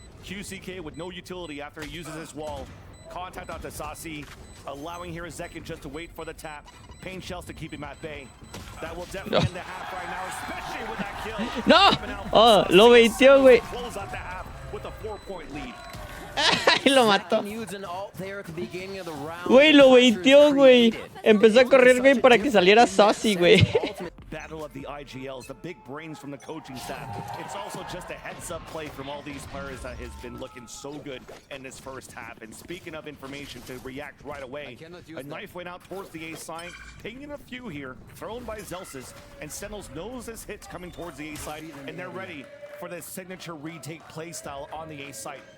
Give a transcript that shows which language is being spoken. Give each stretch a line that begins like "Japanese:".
English: QCK with no utility after he uses his wall. Contact out to Sasi, allowing here Zekin just to wait for the tap. Pain shells to keep him at bay. That will definitely end the half right now, especially with that kill.
Spanish: ¡No! Oh, lo baiteó, güey.
English: Close out the half with a 4-point lead.
Spanish: Y lo mató.
English: Used an ult there at the beginning of the round.
Spanish: Güey, lo baiteó, güey. Empezó a correr, güey, para que saliera Saucy, güey.
English: Battle of the IGLs, the big brains from the coaching staff. It's also just a heads-up play from all these players that has been looking so good in this first half. And speaking of information to react right away, a knife went out towards the A side, pinging a few here, thrown by Zelsis, and Sentinels knows this hit's coming towards the A side, and they're ready for this signature retake play style on the A side.